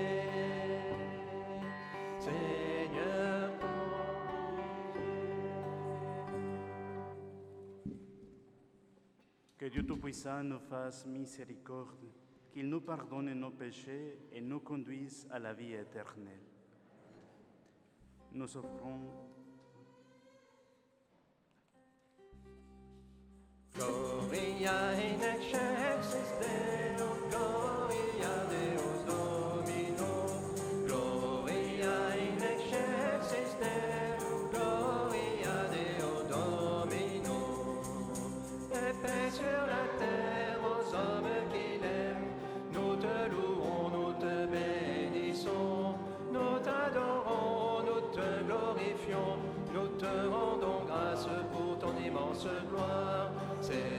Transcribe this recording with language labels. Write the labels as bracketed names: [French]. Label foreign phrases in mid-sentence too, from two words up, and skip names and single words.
[French] Seigneur, prends Que Dieu Tout-Puissant nous fasse miséricorde, qu'il nous pardonne nos péchés et nous conduise à la vie éternelle. Nous offrons [Latin] Gloria in excelsis Deo, Gloria Deus Domino. Gloria in excelsis Deo, Gloria Deo Domino. [French] Et paix sur la terre aux hommes qu'il aime. Nous te louons, nous te bénissons. Nous t'adorons, nous te glorifions. Nous te rendons grâce pour ton immense gloire.